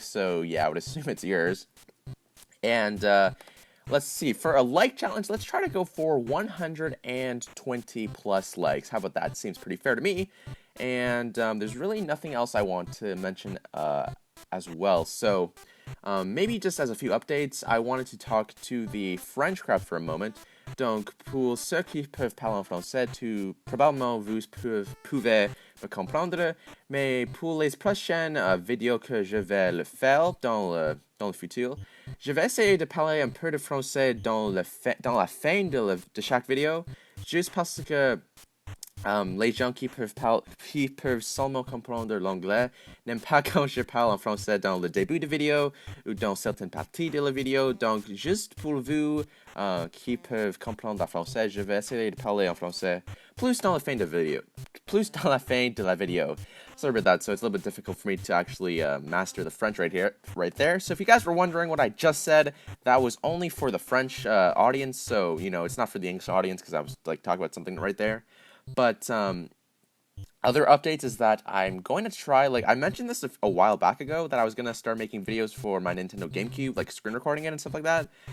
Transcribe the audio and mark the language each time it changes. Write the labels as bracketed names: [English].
[English] So yeah, I would assume it's yours. And let's see, for a like challenge, let's try to go for 120 plus likes. How about that? Seems pretty fair to me. And there's really nothing else I want to mention as well. So maybe just as a few updates, I wanted to talk to the French crowd for a moment. [French] Donc, pour ceux qui peuvent parler en français, probablement vous pouvez me comprendre, mais pour les prochaines vidéos que je vais le faire dans le futur, je vais essayer de parler un peu de français dans la fin de chaque vidéo, juste parce que les gens qui peuvent seulement comprendre l'anglais n'aiment pas quand je parle en français dans le début de vidéo ou dans certaines parties de la vidéo. Donc, juste pour vous qui peuvent comprendre le français, je vais essayer de parler en français plus dans la fin de la vidéo. [English] Sorry about that. So it's a little bit difficult for me to actually master the French right there. So if you guys were wondering what I just said, that was only for the French audience. So, you know, it's not for the English audience, because I was like talking about something right there. But other updates is that I'm going to try, like, I mentioned this a while back ago, that I was going to start making videos for my Nintendo GameCube, like screen recording it and stuff like that.